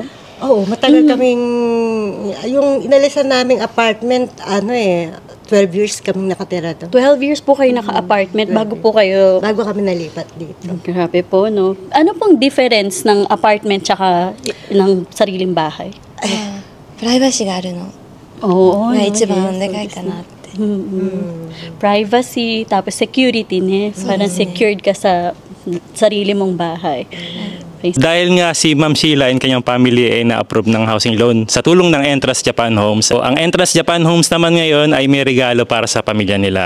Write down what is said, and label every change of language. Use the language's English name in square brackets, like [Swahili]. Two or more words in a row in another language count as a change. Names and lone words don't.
[Filipino] Oo, matagal kaming, yung inalisan naming apartment, 12 years kaming nakatira doon. 12 years po kayo naka-apartment bago po kayo... Bago kami nalipat dito. Grabe po, no? Ano pong difference ng apartment tsaka ng sariling bahay? [Japanese] プライバシーがあるの [Filipino] Oo. [Japanese] が [Filipino] no? [Japanese] 一番 [English] Yes, [Japanese] でかいかなって。 [Filipino] Privacy, tapos security, ne? Parang secured ka sa sarili mong bahay. Okay. Dahil nga si Ma'am Sheila and kanyang family ay na-approve ng housing loan sa tulong ng Entras Japan Homes. So, ang Entras Japan Homes naman ngayon ay may regalo para sa pamilya nila.